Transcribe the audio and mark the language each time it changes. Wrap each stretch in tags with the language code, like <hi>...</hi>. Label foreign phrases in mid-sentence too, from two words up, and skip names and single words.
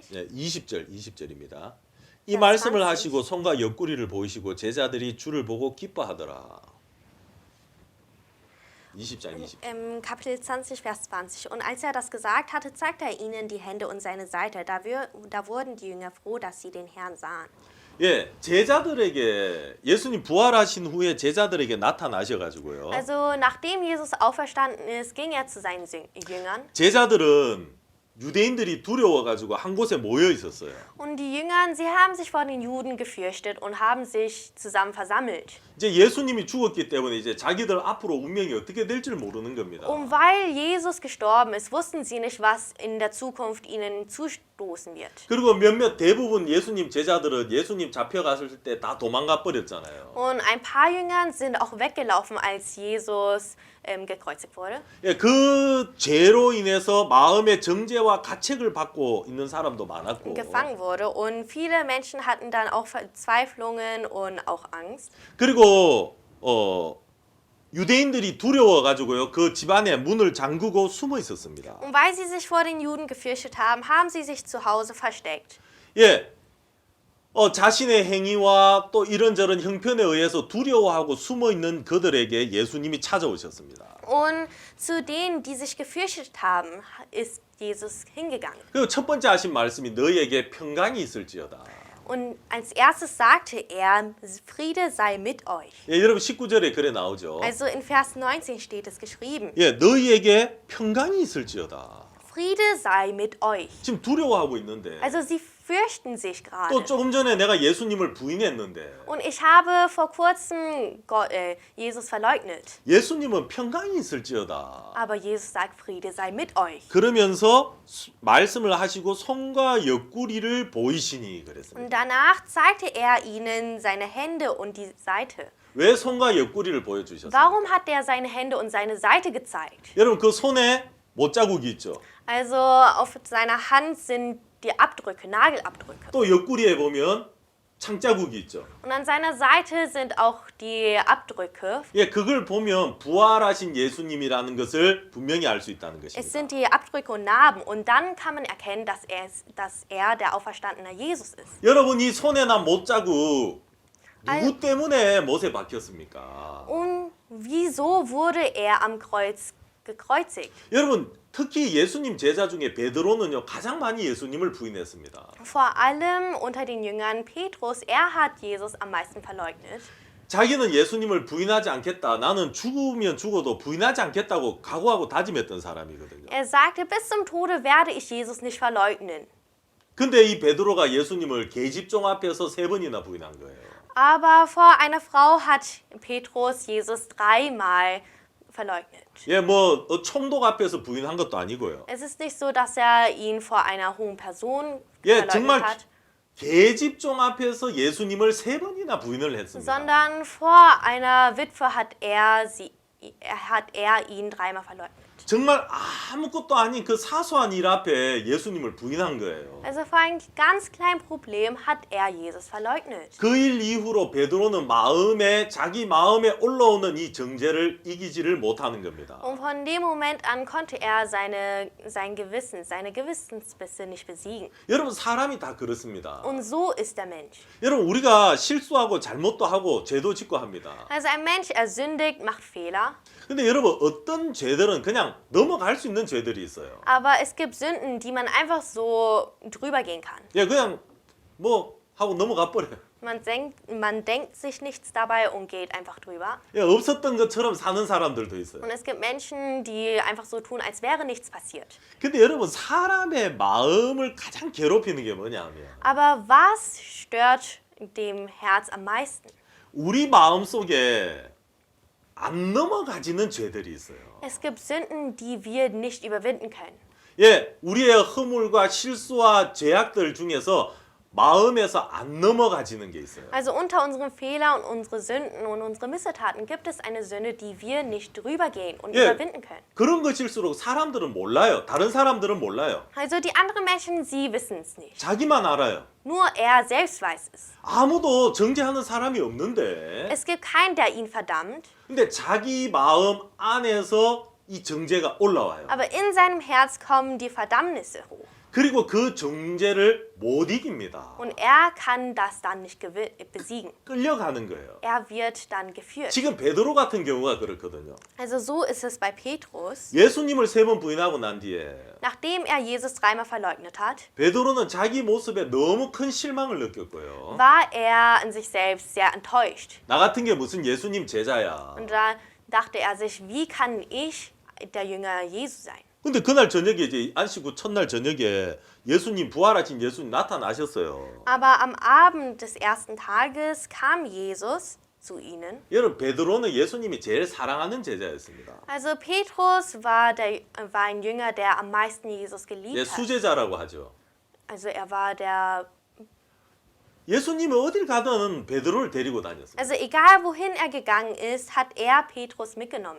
<ko>예, 20절입니다. 이 말씀을 하시고 손과 옆구리를 보이시고 제자들이 주를 보고 기뻐하더라. 20장 20.</ko> <de>Kapitel 20, Vers 20. Und als er das gesagt hatte, zeigte er ihnen die Hände und seine Seite. Da wurden die Jünger froh, dass sie den Herrn sahen.</de> <ko>예, 제자들에게 예수님 부활하신 후에 제자들에게 나타나셔가지고요.</ko> <de>Also nachdem Jesus auferstanden ist, ging er zu seinen Jüngern.</de> <ko>제자들은 유대인들이 두려워가지고 한 곳에 모여 있었어요.</ko> <de>Und die Jünger, sie haben sich vor den Juden gefürchtet und haben sich zusammen versammelt.</de> <ko>이제 예수님이 죽었기 때문에 이제 자기들 앞으로 운명이 어떻게 될지 모르는 겁니다.</ko> <de>Und weil Jesus gestorben ist, wussten sie nicht, was in der Zukunft ihnen zustoßen wird.</de> <ko>그리고 몇몇 대부분 예수님 제자들은 예수님 잡혀갔을 때 다 도망가 버렸잖아요.</ko> <de>Und ein paar Jünger sind auch weggelaufen, als Jesus gekreuzigt wurde.</de> <ko>예, 그 죄로 인해서 마음의 정죄와 가책을 받고 있는 사람도 많았고.</ko> <de>Gefangen wurde. Und viele Menschen hatten dann auch Verzweiflungen und auch Angst.</de> <ko>그리고 유대인들이 두려워가지고요 그 집안에 문을 잠그고 숨어 있었습니다.</ko> <de>Und weil sie sich vor den Juden gefürchtet haben, haben sie sich zu Hause versteckt.</de> <ko>예, 자신의 행위와 또 이런저런 형편에 의해서 두려워하고 숨어 있는 그들에게 예수님이 찾아오셨습니다.</ko> <de>Und zu denen, die sich gefürchtet haben, ist Jesus hingegangen.</de> <ko>그리고 첫 번째 하신 말씀이 너희에게 평강이 있을지어다.</ko> <de>Und als erstes sagte er, Friede sei mit euch.</de> <ko>예, 여러분 19절에 그래 나오죠.</ko> <de>Also in Vers 19 steht es geschrieben.</de> <ko>예, 너희에게 평강이 있을지어다.</ko> <de>Friede sei mit euch.</de> <ko>지금 두려워하고 있는데</ko> <de>Also sie fürchten sich</de> <ko>또</ko> <de>gerade.</de> <ko>조금 전에 내가 예수님을 부인했는데</ko> <de>Und ich habe vor kurzem Jesus verleugnet.</de> <ko>예수님은 평강이 있을지어다.</ko> <de>Aber Jesus sagt, Friede sei mit euch.</de> <ko>그러면서 말씀을 하시고 손과 옆구리를 보이시니 그랬습니다.</ko> <de>Und danach zeigte er ihnen seine Hände und die Seite.</de> <ko>왜 손과 옆구리를 보여주셨어요?</ko> <de>Warum hat er seine Hände und seine Seite gezeigt?</de> <ko>여러분 그 손에 못자국이 있죠.</ko> <de>Also auf seiner Hand sind die Abdrücke, Nagelabdrücke.</de> <ko>또 옆구리에 보면 창자국이 있죠.</ko> <de>Und an seiner Seite sind auch die Abdrücke.</de> <ko>예, 그걸 보면 부활하신 예수님이라는 것을 분명히 알 수 있다는</ko> <de>Es</de> <ko>것입니다.</ko> <de>sind die Abdrücke und Narben. Und dann kann man erkennen, dass er der auferstandene Jesus ist.</de> <ko>여러분, 이 손에 난 못자국 누구 때문에 못에 박혔습니까?</ko> <de>Und wieso wurde er am Kreuz gekreuzigt?</de> <ko>여러분, 특히 예수님 제자 중에 베드로는요 가장 많이 예수님을 부인했습니다.</ko> <de>Vor allem unter den Jüngern Petrus, er hat Jesus am meisten verleugnet.</de> <ko>자기는 예수님을 부인하지 않겠다. 나는 죽으면 죽어도 부인하지 않겠다고 각오하고 다짐했던 사람이거든요.</ko> <de>Er sagte, bis zum Tode werde ich Jesus nicht verleugnen.</de> <ko>근데 이 베드로가 예수님을 계집종 앞에서 3번이나 부인한 거예요.</ko> <de>Aber vor einer Frau hat Petrus Jesus 3-mal verleugnet.</de> <ko>예, 뭐 총독 앞에서 부인한 것도 아니고요.</ko> <de>Es ist nicht so, dass er ihn vor einer hohen Person</de> <ko>예,</ko> <de>verleugnet</de> <ko>정말</ko> <de>hat,</de> <ko>계집종 앞에서 예수님을 3번이나 부인을 했습니다.</ko> <de>sondern vor einer Witwe hat er ihn 3-mal verleugnet.</de> <ko>정말 아무것도 아닌 그 사소한 일 앞에 예수님을 부인한 거예요.</ko> <de>Also vor einem ganz kleinen Problem hat er Jesus verleugnet.</de> <ko>그 일 이후로 베드로는 자기 마음에 올라오는 이 정죄를 이기지를 못하는 겁니다.</ko> <de>Und von dem Moment an konnte er seine Gewissensbisse nicht besiegen.</de> <ko>여러분, 사람이 다 그렇습니다.</ko> <de>Und so ist der Mensch.</de> <ko>여러분, 우리가 실수하고 잘못도 하고 죄도 짓고 합니다.</ko> <de>Also ein Mensch, er sündigt, macht Fehler.</de> <ko>근데 여러분, 어떤 죄들은 그냥 넘어갈 수 있는 죄들이 있어요.</ko> <de>Aber es gibt Sünden, die man einfach so drüber gehen kann.</de> <ko>예, 그냥 뭐 하고 넘어가 버려요.</ko> <de>Man denkt sich nichts dabei und geht einfach drüber.</de> <ko>예, 없었던 것처럼 사는 사람들도 있어요.</ko> <de>Und es gibt Menschen, die einfach so tun, als wäre nichts passiert.</de> <ko>근데 여러분, 사람의 마음을 가장 괴롭히는 게 뭐냐면</ko> <de>Aber was stört dem Herz am meisten?</de> <ko>우리 마음 속에 안 넘어가지는 죄들이 있어요.</ko> <de>Es gibt Sünden, die wir nicht überwinden können.</de> <ko>예, 우리의 허물과 실수와 죄악들 중에서 마음에서 안 넘어가지는 게 있어요.</ko> <de>Also unter unseren Fehlern und unsere Sünden und unsere Missetaten gibt es eine Sünde, die wir nicht drüber gehen und überwinden können.</de> <ko>그런 것일수록 사람들은 몰라요. 다른 사람들은 몰라요.</ko> <de>Also die anderen Menschen, sie wissen es nicht.</de> <ko>자기만 알아요.</ko> <de>Nur er selbst weiß es.</de> <ko>아무도 정죄하는 사람이 없는데.</ko> <de>Es gibt keinen, der ihn verdammt.</de> <ko>근데 자기 마음 안에서 이 정죄가 올라와요.</ko> <de>Aber in seinem Herz kommen die Verdammnisse hoch.</de> <ko>그리고 그 정죄를 못 이깁니다.</ko> <de>Und er kann das dann nicht besiegen.</de> <ko>끌려가는 거예요.</ko> <de>Er wird dann geführt.</de> <ko>지금 베드로 같은 경우가 그렇거든요.</ko> <de>Also so ist es bei Petrus.</de> <ko>예수님을 3번 부인하고 난 뒤에</ko> <de>Nachdem er Jesus 3-mal verleugnet hat,</de> <ko>베드로는 자기 모습에 너무 큰 실망을 느꼈고요.</ko> <de>war er an sich selbst sehr enttäuscht.</de> <ko>나 같은 게 무슨 예수님 제자야.</ko> <de>Und da dachte er sich, wie kann ich der Jünger Jesu sein?</de> <ko>근데 그날 저녁에 이제 안식 후 첫날 저녁에 예수님 부활하신 예수님 나타나셨어요.</ko> <de>Aber am Abend des ersten Tages kam Jesus zu ihnen.</de> <ko>여러분, 베드로는 예수님이 제일 사랑하는 제자였습니다.</ko> <de>Also Petrus war ein Jünger, der am meisten Jesus</de> <ko>예,</ko> <de>geliebt hat.</de> <ko>수제자라고 하죠.</ko> <de>Also er war der.</de> <ko>예수님이 어딜 가든 베드로를 데리고 다녔어요.</ko> <de>Also egal wohin er gegangen ist, hat er Petrus mitgenommen.</de>